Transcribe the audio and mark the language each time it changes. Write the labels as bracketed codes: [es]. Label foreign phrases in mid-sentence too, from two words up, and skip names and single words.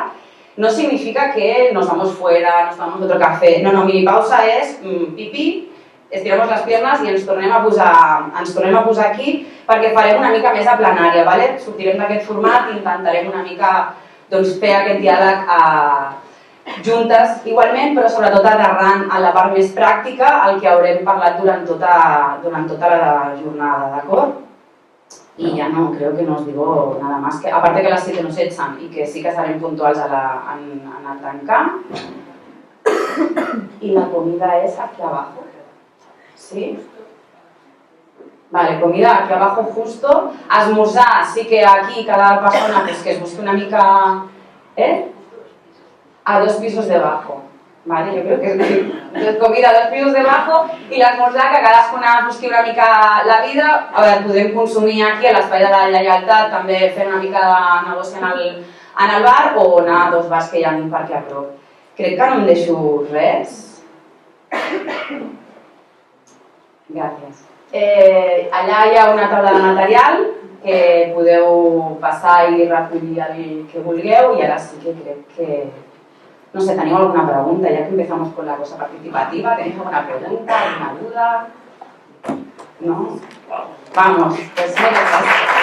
[es] No significa que nos vamos fuera, nos tomamos otro café. [ca] No, minipausa és pipí, [es] estiramos les piernas [ca] i ens tornem a posar aquí perquè farem una mica més de plenària. Sortirem d'aquest format i intentarem una mica fer aquest diàleg juntes igualment, però sobretot aterrant a la part més pràctica el que haurem parlat durant tota la jornada, d'acord? [es] Y ya no, creo que no os digo nada más. Que, aparte que a las 7 nos echan y que sí que [ca] estarem puntuals en el tancar. [es] Y la comida es aquí abajo. ¿Sí? Vale, comida aquí abajo justo. [ca] Esmorzar, sí que aquí cada persona pues, que es busque una mica... [es] A 2 pisos debajo. Vale, yo creo que es comida a 2 pisos debajo [ca] i l'esmorzar que cadascuna busqui una mica la vida. A veure, podem consumir aquí a l'espai de la lleialtat, també fer una mica de negoci en el bar o anar a 2 bars que hi ha per aquí a prop. Crec que no em deixo res. Gràcies. Allà hi ha una taula de material que podeu passar i recollir el que vulgueu i ara sí que crec que... [es] No sé, ¿tenéis alguna pregunta? Ya que empezamos con la cosa participativa, ¿tenéis alguna pregunta, alguna duda? ¿No? Vamos, pues muchas gracias.